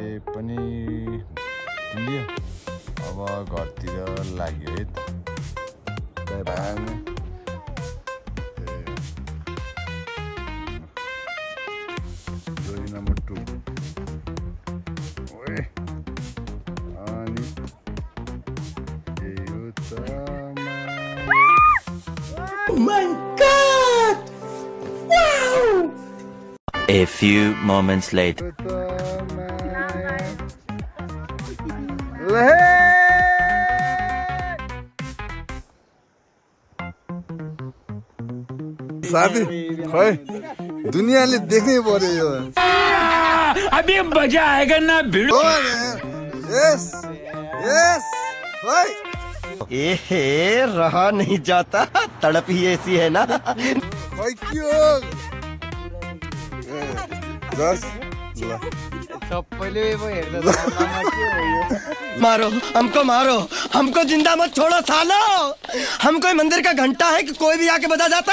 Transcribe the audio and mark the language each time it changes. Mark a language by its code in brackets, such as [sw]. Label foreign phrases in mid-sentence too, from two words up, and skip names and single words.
[ne] पनि लियो अब घरतिर लाग्यो है त जोडी नम्बर 2 ओए अनि यो त [en] My God! Wow! A few moments later. [ne] साथी खै दुनियाँले देख्नै पर्यो यो [hi] अभी मजा आएगा ना भिड़ो [en] yes yes खै [hi] ए रहा नहीं जाता तड़प ही ऐसी है ना [ne] खै के हो जस [hi] मारो हमको जिंदा मत छोड़ो सालो हम कोई मंदिर का घंटा है कि कोई भी आके बजा जाता